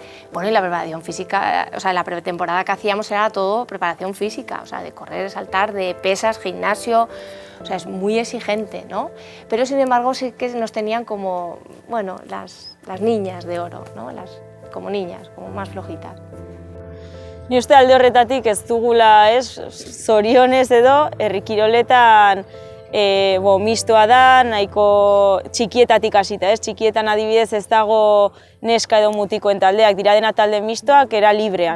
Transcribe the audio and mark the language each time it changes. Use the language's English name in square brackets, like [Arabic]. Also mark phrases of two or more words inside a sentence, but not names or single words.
[Spanish] Bueno, y la preparación física, o sea, la pretemporada que hacíamos era todo preparación física, o sea, de correr, saltar, de pesas, gimnasio, o sea, es muy exigente, ¿no? Pero sin embargo sí que nos tenían como, bueno, las niñas de oro, ¿no? Como niñas, como más flojitas. [Basque] Ni uste alde horretatik ez dugula, zorionez edo, herri kiroletan mistoa da, nahiko txikietatik hasita, txikietan adibidez ez dago neska edo mutikoen taldeak, dira dena talde mistoak era librean.